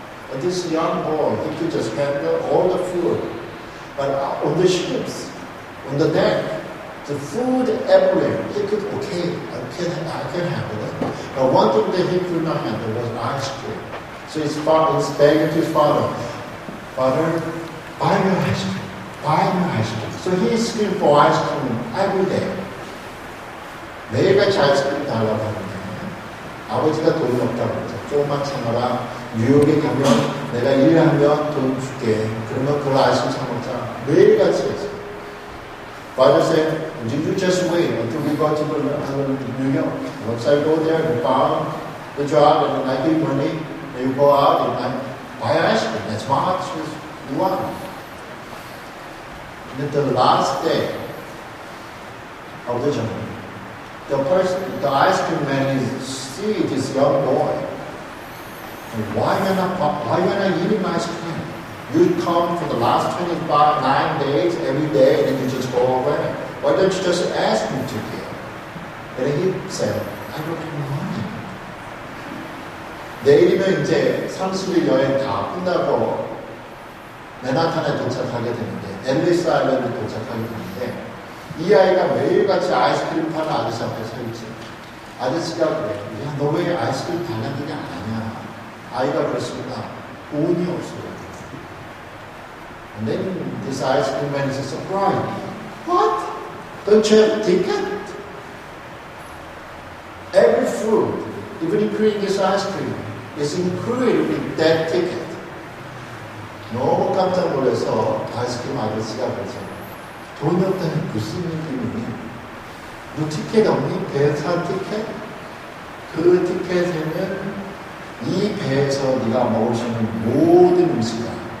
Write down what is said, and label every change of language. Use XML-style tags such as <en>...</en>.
<en>And this young boy, he could just handle all the food. But on the ships, on the deck, the food everywhere, he could, okay, I can handle it. But one thing that he could not handle was ice cream. So he's begging to his father, Father, buy me ice cream. Buy me ice cream. So he screamed for ice cream every day.</en> <ko>매일같이 아이스크림 달라고 하는데 아버지가 돈이 없다고 그러죠. 조금만 참아라. 뉴욕에 가면 내가 일하면 돈 줄게. 그러면 그걸 아이스크림 사 먹자. 매일같이 했어요.</ko> <en>Father said, you just wait until we go to New York. Once I go there and found the job and I give money, and you go out and I buy ice cream. That's how much you want. And at the last day of the journey, the ice cream man see this young boy. Why you're not eating ice cream? You come for the last 9 days every day, and then you just go away. Why don't you just ask me to give? And he said, I don't have money.</en> <ko>내일이면 이제 30일 여행 다 끝나고 맨하탄에 도착하게 되는데, 앨리스 아일랜드 도착하게 되는데, 이 아이가 매일같이 아이스크림 파는 아저씨 앞에 서 있지. 아저씨가 그래. 야, 너 왜 아이스크림 달라느냐 안 하냐. 아이가 그랬습니다. 돈이 없어요.</ko> <en>And then this ice cream man is surprised. What? Don't you have a ticket? Every food, even including this ice cream, is included with that ticket.</en> <ko>너무 깜짝 놀라서 아이스크림 아저씨가 그러죠. 돈이 없다니 무슨 느낌이니? 너 티켓 없니? 배에 탄 티켓? 그 티켓에는 이 배에서 네가 먹을 수 있는 모든 음식이다.</ko>